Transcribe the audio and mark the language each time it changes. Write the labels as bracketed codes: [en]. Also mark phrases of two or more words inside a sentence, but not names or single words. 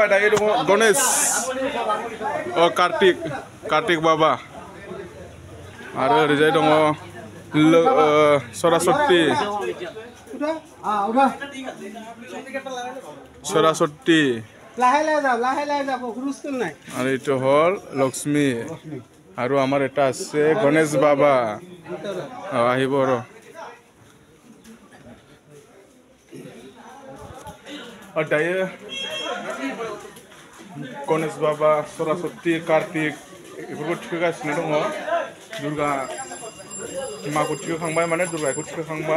[brx] दायो दङ गणेश कार्तिक बाबा आरो ओरैजाय दङ [as] सरस्वती আৰু এইটো হ'ল লক্ষ্মী আৰু আমাৰ এটা আছে গণেশ বাবা আহিব আৰু [brx] दायो गणेश बाबा सरस्वती कार्तिक बेफोरखौ थिखोगासिनो दङ। दुर्गा माखौ थिखोखांबाय माने दुर्गाखौ थिखोखांबाय।